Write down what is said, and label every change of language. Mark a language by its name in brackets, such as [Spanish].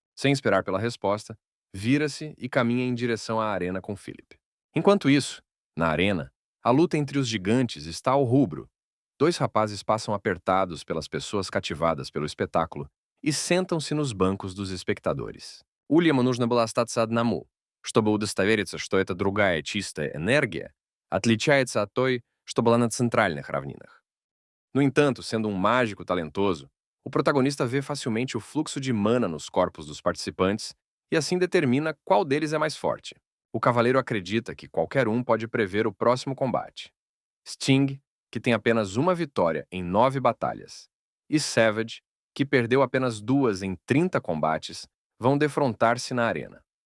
[Portuguese] Sem esperar pela resposta, vira-se e caminha em direção à arena com Philip. Enquanto isso, na arena, a luta entre os gigantes está ao rubro. Dois rapazes passam apertados pelas pessoas cativadas pelo espetáculo и sentam-se nos bancos dos espectadores. [Russian] Ульяму нужно было остаться одному, чтобы удостовериться, что эта другая чистая энергия отличается от той, что была на центральных равнинах. [Portuguese] No entanto, sendo um mágico talentoso, o protagonista vê facilmente o fluxo de mana nos corpos dos participantes e assim determina qual deles é mais forte. O cavaleiro acredita que qualquer um pode prever o próximo combate. Sting, que tem apenas uma vitória em 9 batalhas, e Savage, que perdeu apenas 2 em 30 combates, vão defrontar-se na arena.